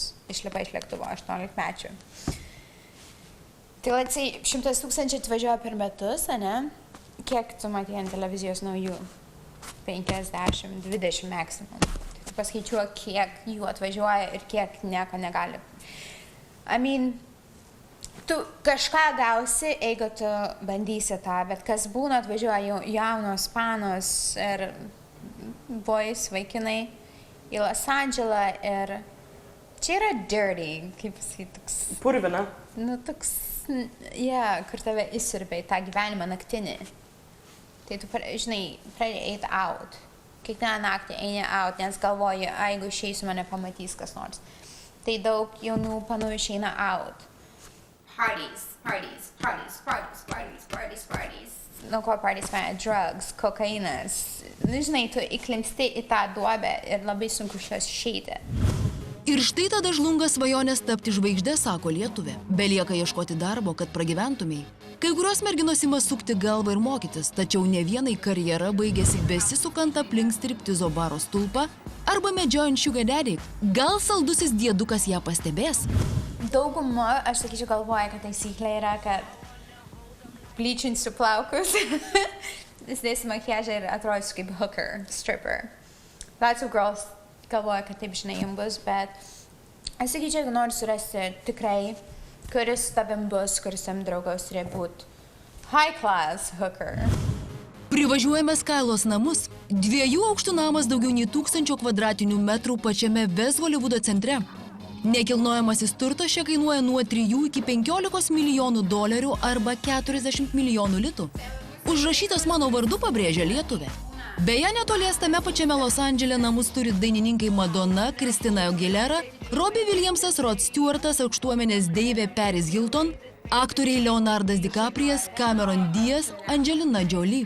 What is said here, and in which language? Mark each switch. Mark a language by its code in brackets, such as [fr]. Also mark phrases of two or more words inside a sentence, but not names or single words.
[lt] Išlipa iš lėktuvo 18 mečių. Tai latsai 100 000 atvažiuoja per metus, ane? Kiek tu matei ant televizijos naujų? 50, 20 maksimum. Paskaičiuok, kiek jų atvažiuoja ir kiek nieko negali. [en] I mean, [lt] tu kažką gausi, jeigu tu bandysi tą, bet kas būna atvažiuoja jaunos panos ir boys, vaikinai į Los Andželą ir čia yra dirty, kaip pasakyti, toks... Purvina. Nu, toks, kur tave įsirbė į tą gyvenimą naktinį. Tai tu, žinai, pradėjai eiti out. Kiekvieną naktį eini out, nes galvoji, jeigu išeisiu, mane pamatys kas nors. Tai daug jaunų panų išeina out. Parties. nuo ko pradėsime, drugs, kokainas. Nu, žinai, tu įklimpsti į tą duobę ir labai sunku iš jos išeiti. Ir štai tada žlunga svajonės tapti žvaigždė, sako lietuvė. Belieka ieškoti darbo, kad pragyventumei. Kai kurios merginos ima sukti galvą ir mokytis, tačiau ne vienai karjera baigėsi besisukant aplink striptizo baro stulpą arba medžiojant [en] sugar daddy. [lt] Gal saldusis diedukas ją pastebės? Dauguma, aš sakyčiau, galvoja, kad taisyklė yra, kad blyčinsiu plaukus, įsidėsiu makiažą ir atrodysiu kaip [en] hooker, stripper. Lots of girls [lt] galvoja, kad taip žinai jums bus, bet aš sakyčiau, jeigu nori surasti tikrai, kuris tavim bus, kuris tam draugaus turi būti [en] high class hooker. [lt] Privažiuojame Skailos namus. 2 aukštų namas daugiau nei 1000 kvadratinių metrų pačiame West Holivudo centre. Nekilnojamasis turtas čia kainuoja nuo 3 iki 15 milijonų dolerių arba 40 milijonų litų. Užrašytas mano vardu pabrėžia lietuvė. Beje, netolies tame pačiame Los Andžele namus turi dainininkai Madonna, Christina Aguilera, Robbie Williamsas, Rod Stewartas, aukštuomenės deivė Paris Hilton, aktoriai Leonardas DiCaprijas, Cameron Diaz, Angelina Jolie.